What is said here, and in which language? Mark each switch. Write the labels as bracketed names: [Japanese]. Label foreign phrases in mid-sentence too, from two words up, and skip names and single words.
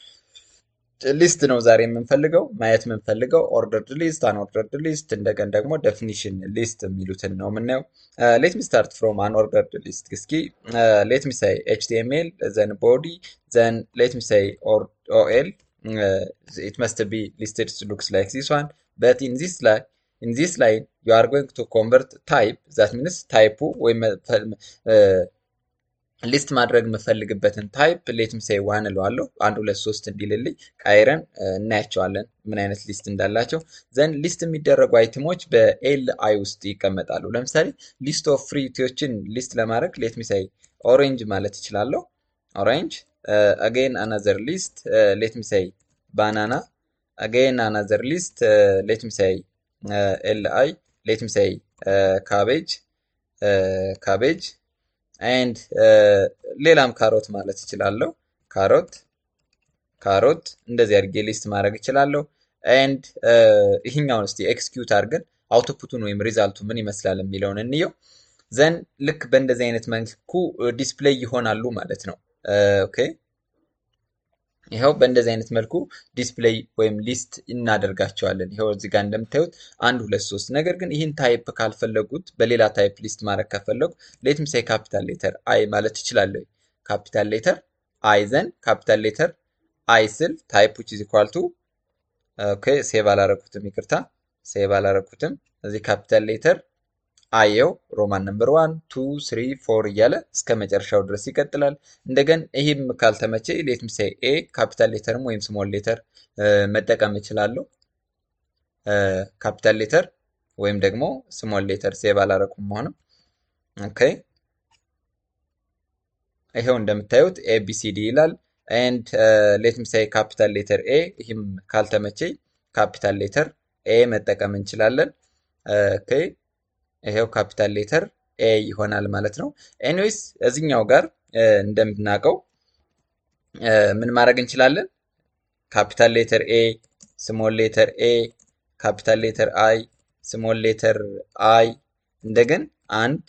[Amharic] ሊስት ነው ዛሬ የምንፈልገው ማየት የምንፈልገው [English] ordered list unordered list [Amharic] እንደገን ደግሞ [English] definition list [Amharic] የሚሉትን ነው የምናየው። [English] let me start from unordered list እስኪ let me say HTML then body then let me say OL it must be listed looks like this one but in this line you are going to convert type that means type ወይም [Amharic] ሊስት ማድረግ የምፈልግበትን ታይፕ [English] let me say one [Amharic] እለዋለሁ 1 2 3 እንዲልልኝ ቀይረን እናያቸዋለን ምን አይነት ሊስት እንዳላቸው። ዘን ሊስት የሚደረጉ አይተሞች በኤል አይ ውስጥ ይቀመጣሉ። ለምሳሌ [English] list of [Amharic] ፍሩቲዎችን ሊስት ለማድረግ [English] let me say orange [Amharic] ማለት እችላለሁ። ኦሬንጅ [English] again another list let me say banana again another list let me say li let me say cabbage and [Amharic] ሌላም ካሮት ማለት እችላለሁ። ካሮት እንደዚህ አድርጌ ሊስት ማድረግ እችላለሁ። and ይሄኛውን እስቲ ኤክስኪዩት አድርገን አውትፑቱን ወይም ሪዛልቱ ምን ይመስላል የሚለውን እንየው። ዘን ልክ በእንደዚህ አይነት መልኩ ዲስፕሌይ ይሆናሉ ማለት ነው። ኦኬ ይሄው በእንደዚህ አይነት መልኩ ዲስፕሌይ ወይም ሊስት እናደርጋቸዋለን። ይሄው እዚህ ጋር እንደምታዩት 1 2 3 ነገር ግን ይህን ታይፕ ካልፈለጉት በሌላ ታይፕ ሊስት ማድረግ ከፈለጉ [English] let me say capital letter I [Amharic] ማለት እችላለሁ። [English] capital letter I then capital letter I [Amharic] ስል ታይፕ [English] which is equal to [Amharic] ኦኬ ሴቭ አላረኩትም ይቅርታ ሴቭ አላረኩትም። እዚህ [English] capital letter [Amharic] አየው [English] roman number [Amharic] 1 2 3 4 እያለ እስከ መጨረሻው ድረስ ይቀጥላል። እንደገን ይሄም ካልተመቼ [English] let me say a capital [Amharic] ሌተርም ወይም [English] small letter [Amharic] መጠቀም እችላለሁ። [English] capital letter [Amharic] ወይም ደግሞ [English] small letter [Amharic] ሴቭ አላረኩም ሆነ። ኦኬ ይሄው እንደምታዩት ኤቢሲዲ ይላል [English] and let me say capital letter A [Amharic] ይሄም ካልተመቼ [English] capital letter A [Amharic] መጠቀም እንችላለን። ኦኬ ይሄው [English] capital letter A [Amharic] ይሆናል ማለት ነው። ኤኒዌይስ እዚህኛው ጋር እንደምናውቀው ምን ማድረግ እንችላለን? [English] capital letter A small letter A capital letter I small letter I [Amharic] እንደገን አንድ